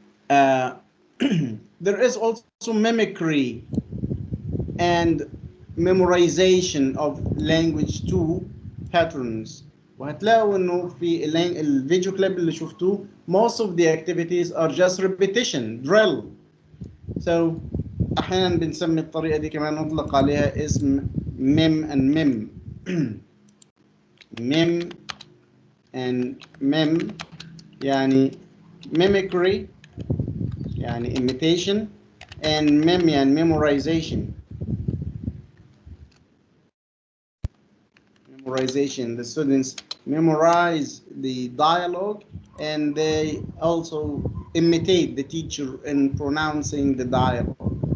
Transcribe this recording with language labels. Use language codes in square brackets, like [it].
[en] There is also mimicry and memorization of language 2 patterns. [ar] وهتلاقوا انه في الفيديو كليب اللي شفتوه [en] most of the activities are just repetition drill. [ar] So احيانا بنسمي الطريقه دي كمان نطلق عليها اسم mim and mim. [en] mim and mim يعني mimicry يعني imitation and mem يعني memorization. Memorization, the students memorize the dialogue and they also imitate the teacher in pronouncing the dialogue.